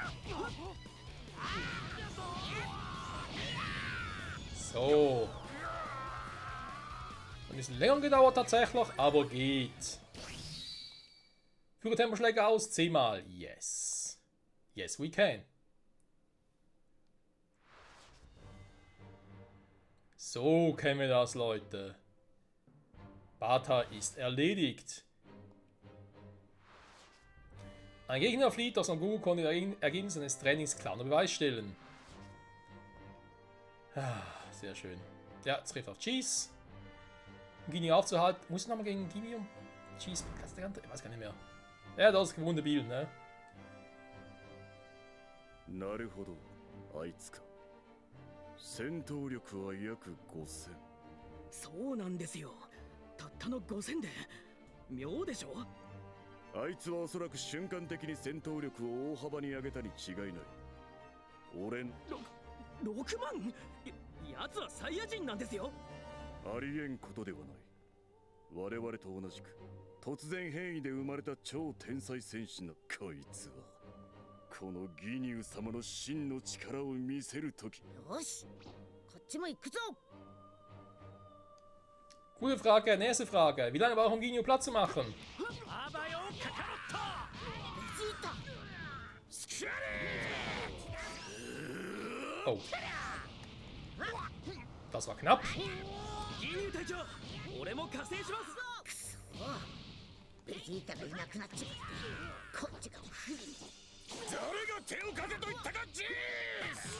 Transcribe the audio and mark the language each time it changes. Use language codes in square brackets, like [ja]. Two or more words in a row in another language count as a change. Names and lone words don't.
[de] So. Ein bisschen länger gedauert tatsächlich, aber geht. Führe Temposchläge aus, 10 Mal. [en] Yes. Yes, we can. [de] So kennen wir das, Leute. Bata ist erledigt. Ein Gegner flieht, doch Son Goku konnte die Ergebnisse seines Trainings klar unter Beweis stellen. Ah, sehr schön. Ja, jetzt trifft auf Cheese. Um Ginyu aufzuhalten. Muss ich nochmal gegen Ginyu? Cheese, ich weiß gar nicht mehr. Ja, das ist gewohnte Bild, ne? [ja] なるほど、あいつか。戦闘力は約5000。そうなんですよ。たったの5000で妙でしょ。あいつはおそらく瞬間的に戦闘力を大幅に上げたに違いない。俺の 6万？やつはサイヤ人なんですよ。ありえんことではない。我々と同じく突然変異で生まれた超天才戦士のこいつは、このギニュー様の真の力を見せるとき。よし、こっちも行くぞ。 [de] Gute Frage, nächste Frage. Wie lange braucht Ginyu Platz zu machen? Oh. Das war knapp. [ja] 隊長、俺も加勢します。くそ、ベジータがいなくなっちまって、こっちが不利。誰が手を貸せと言ったか、ジース。